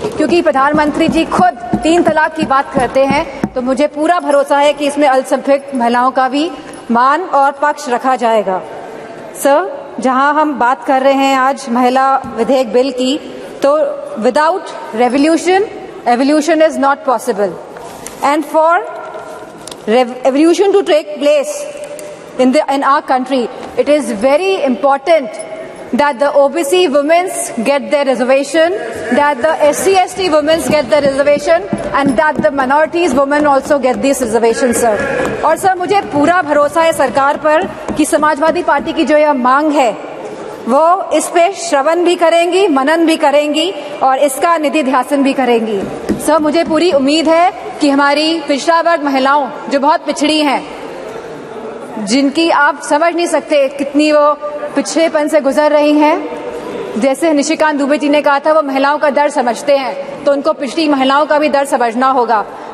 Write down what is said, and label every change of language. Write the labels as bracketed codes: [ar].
[hi] क्योंकि प्रधानमंत्री जी खुद 3 तलाक की बात करते हैं, तो मुझे पूरा भरोसा है कि इसमें अल्पसंख्यक महिलाओं का भी मान और पक्ष रखा जाएगा। जहां हम बात कर रहे हैं आज महिला विधेयक बिल की, तो [en] without revolution, evolution is not possible. And for evolution to take place in our country, it is very important that the OBC women get their reservation, that the SC/ST women get their reservation, and that the minorities women also get this reservation, sir. [hi] और sir, मुझे पूरा भरोसा है सरकार पर कि Samajwadi party की जो यह मांग है वो इस पे श्रवण भी करेंगी, मनन भी करेंगी, और इसका निधि ध्यासन भी करेंगी। मुझे पूरी उम्मीद है कि हमारी पिछड़ा वर्ग महिलाओं जो बहुत पिछड़ी हैं, जिनकी आप समझ नहीं सकते कितनी वो पिछड़ेपन से गुजर रही हैं, जैसे निशिकांत दुबे जी ने कहा था वो महिलाओं का दर्द समझते हैं, तो उनको पिछड़ी महिलाओं का भी दर्द समझना होगा।